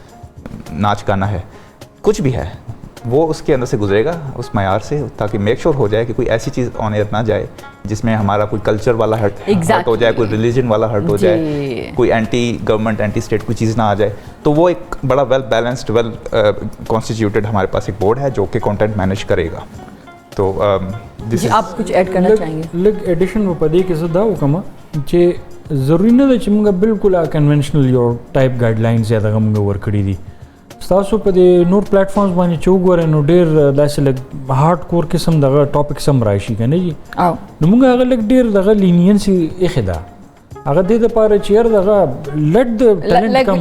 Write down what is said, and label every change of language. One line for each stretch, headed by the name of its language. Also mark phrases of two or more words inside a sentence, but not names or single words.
Urdu: ناچ گانا ہے, کچھ بھی ہے, وہ اس کے اندر سے گزرے گا اس معیار سے, تاکہ
English: make sure
Urdu: ہو جائے کہ کوئی ایسی چیز
English: on air
Urdu: نہ جائے جس میں ہمارا کوئی کلچر والا ہرٹ ہو جائے, کوئی ریلیجن والا ہرٹ ہو جائے, کوئی
English: anti government anti state
Urdu: کوئی چیز نہ آ جائے. تو وہ ایک بڑا
English: well balanced well constituted
Urdu: ہمارے پاس ایک بورڈ ہے جو کہ
English: content manage
Urdu: کرے گا. تو آپ کچھ ایڈ کرنا چاہیں گے؟
Pashto: لگ ایڈیشن وہ پدې کې زه دا وکم چې ضروري نه ده چې موږ بالکل کنونشنل یو
English: type guide lines
Pashto: یا دغه موږ ورکړي دي. ستاسو په دې نور پلیټ فارمز باندې چې وګورئ نو ډېر داسې لږ
English: hard core
Pashto: قسم دغه ټاپکس هم راشي که نه جي, نو موږ هغه لږ ډېر دغه لینینسي ایښې ده هغه دې دپاره چې یار دغه لټ د ټیلنټ کم